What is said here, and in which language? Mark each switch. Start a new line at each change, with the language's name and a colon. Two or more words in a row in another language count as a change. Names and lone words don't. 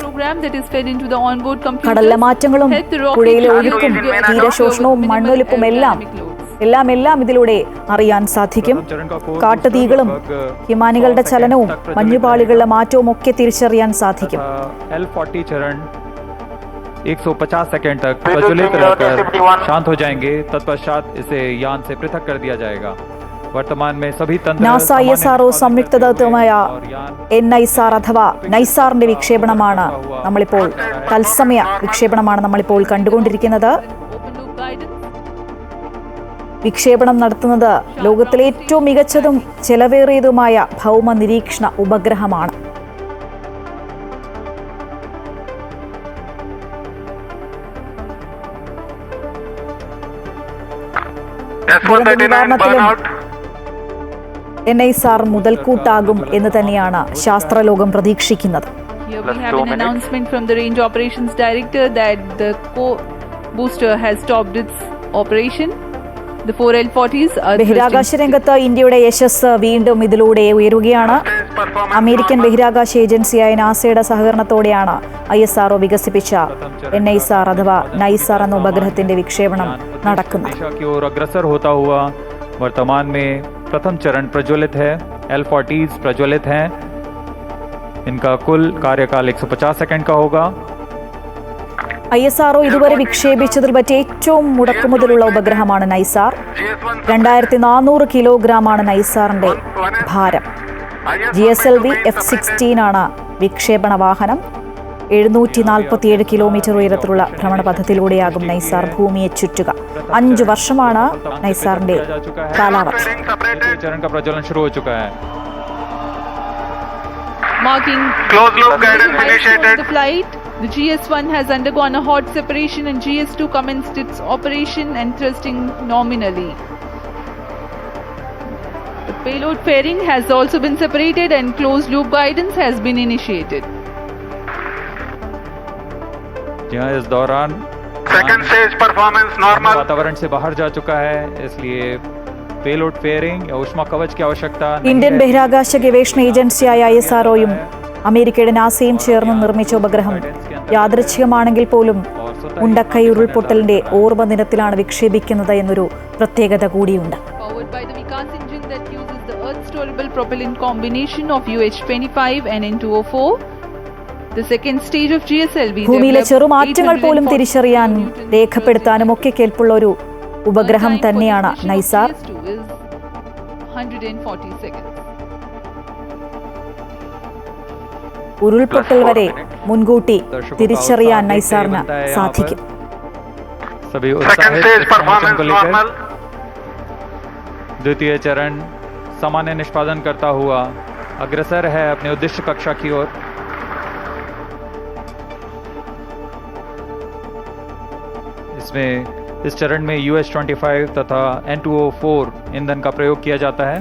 Malayalam: കടലിലെ മാറ്റങ്ങളും പുഴയിലെ ഒഴുക്കും തീരശോഷണവും മണ്ണൊലിപ്പും എല്ലാം ഇതിലൂടെ അറിയാൻ സാധിക്കും. കാട്ടുതീകളും ഹിമാനികളുടെ ചലനവും മഞ്ഞുപാളികളുടെ മാറ്റവും ഒക്കെ തിരിച്ചറിയാൻ സാധിക്കും.
Hindi: $150 सेकंड तक प्रज्वलित रहकर शांत हो जाएंगे. तत्पश्चात इसे यान से पृथक कर दिया जाएगा. वर्तमान में सभी तंत्र
Malayalam: നാസ ISRO സംയുക്ത ദൗത്യമായ NISAR അഥവാ നൈസാറിന്റെ വിക്ഷേപണമാണ് നമ്മളിപ്പോൾ തത്സമയ വിക്ഷേപണമാണ് നമ്മളിപ്പോൾ കണ്ടുകൊണ്ടിരിക്കുന്നത്. വിക്ഷേപണം നടത്തുന്നത് ലോകത്തിലെ ഏറ്റവും മികച്ചതും ചെലവേറിയതുമായ ഭൗമ നിരീക്ഷണ ഉപഗ്രഹമാണ്. NISAR മുതൽക്കൂട്ടാകും എന്ന് തന്നെയാണ് ശാസ്ത്രലോകം പ്രതീക്ഷിക്കുന്നത്.
English: Here we have an announcement from the Range Operations Director that the co-booster has stopped its operation. The 4 L-40s are
Malayalam: ബഹിരാകാശ രംഗത്ത് ഇന്ത്യയുടെ യശസ് വീണ്ടും ഇതിലൂടെ ഉയരുകയാണ്. അമേരിക്കൻ ബഹിരാകാശ ഏജൻസിയായ നാസയുടെ സഹകരണത്തോടെയാണ് ISRO വികസിപ്പിച്ച NISAR അഥവാ നൈസാർ എന്ന ഉപഗ്രഹത്തിന്റെ വിക്ഷേപണം നടക്കുന്നത്.
Hindi: वर्तमान में प्रथम चरण प्रज्वलित है. L-40s प्रज्वलित हैं. इनका कुल कार्यकाल 150 सेकंड का होगा.
Malayalam: ISRO ഇതുവരെ വിക്ഷേപിച്ചതിൽ പറ്റി ഏറ്റവും മുടക്കുമുതലുള്ള ഉപഗ്രഹമാണ് നൈസാർ. 2400 കിലോഗ്രാമാണ് നൈസാറിന്റെ ഭാരം. GSLV F-16 ആണ് വിക്ഷേപണ വാഹനം. 747 കിലോമീറ്റർ ഉയരത്തിലുള്ള ഭ്രമണപഥത്തിലൂടെയാകും നൈസാർ ഭൂമിയെ ചുറ്റുക. 5 വർഷമാണ് നൈസാറിന്റെ കാലാവധി.
Hindi: चरण का प्रज्वलन शुरू हो चुका है.
English: Marking Closed loop guidance initiated. the flight, the GS1 has undergone a hot separation and GS2 commenced its operation and thrusting nominally. The payload fairing has also been separated and closed loop guidance has been initiated.
Hindi: यहाँ इस दौरान
English: Second stage performance normal.
Hindi: वातावरण से बाहर जा चुका है, इसलिए
English: payload fairing
Hindi: या ऊष्मा कवच की आवश्यकता नहीं
Malayalam: ഇന്ത്യൻ
Hindi: है.
Malayalam: ബഹിരാകാശ ഗവേഷണ ഏജൻസിയായ ISROയും അമേരിക്കയുടെ നാസയും ചേർന്ന് നിർമ്മിച്ച ഉപഗ്രഹം യാദൃച്ഛികമാണെങ്കിൽ പോലും മുണ്ടക്കൈ ഉരുൾപൊട്ടലിന്റെ ഓർമ്മ ദിനത്തിലാണ് വിക്ഷേപിക്കുന്നത് എന്നൊരു പ്രത്യേകത കൂടിയുണ്ട്.
English: Powered by the Vikas engine that uses the Earth-storable propellant combination of UH-25 and N2O4, the second stage of GSLV
Malayalam: ഭൂമിയിലെ
English: developed
Malayalam: ചെറുമാറ്റങ്ങൾ പോലും
English: 840
Malayalam: തിരിച്ചറിയാനും
English: kilonewtons
Malayalam: രേഖപ്പെടുത്താനും ഒക്കെ കേൾപ്പുള്ള ഒരു ഉപഗ്രഹം
English: Time for
Malayalam: തന്നെയാണ്
English: the mission of
Malayalam: നൈസാർ.
English: GS2 is 140 seconds.
Malayalam: ഉരുൾപൊട്ടൽ വരെ മുൻകൂട്ടി തിരിച്ചറിയാൻ നൈസാറിന് സാധിക്കും.
Hindi: सभी
English: Second
Hindi: उत्साहित
English: stage
Hindi: इस प्रमोशन
English: performance
Hindi: को लेकर.
English: normal.
Hindi: द्वितीय चरण सामान्य निष्पादन करता हुआ अग्रसर है अपने उद्देश्य कक्षा की ओर. इसमें इस चरण में UH-25 तथा N2O4 ईंधन का प्रयोग किया जाता है.